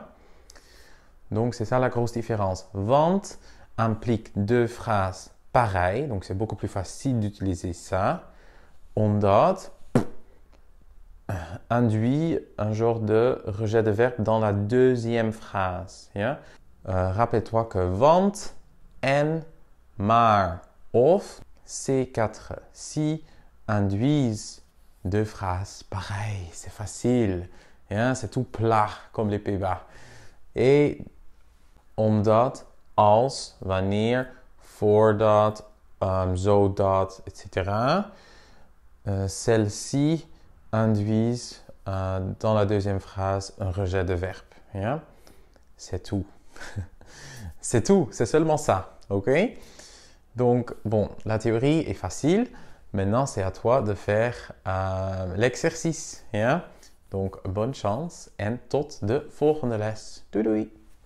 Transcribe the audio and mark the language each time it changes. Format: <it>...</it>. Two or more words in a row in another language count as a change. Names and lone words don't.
<fr>Donc, c'est ça la grosse différence. Want implique deux phrases pareilles, donc c'est beaucoup plus facile d'utiliser ça. Omdat induit un genre de rejet de verbe dans la deuxième phrase. Ja? Rappelle-toi que</fr> <nl>want en maar of</nl> <fr>ces quatre si induisent deux phrases pareilles. C'est facile. Ja? C'est tout plat comme les Pays-Bas.</fr> <nl>Et omdat, als, wanneer, voordat, zodat, etc.</nl> <fr>Celles-ci induisent dans la deuxième phrase un rejet de verbe. Yeah? C'est tout. C'est tout, c'est seulement ça. Ok? Donc, bon, la théorie est facile. Maintenant, c'est à toi de faire l'exercice. Yeah? Donc, bonne chance</fr> <nl>en tot de volgende les. Doei doei!</nl>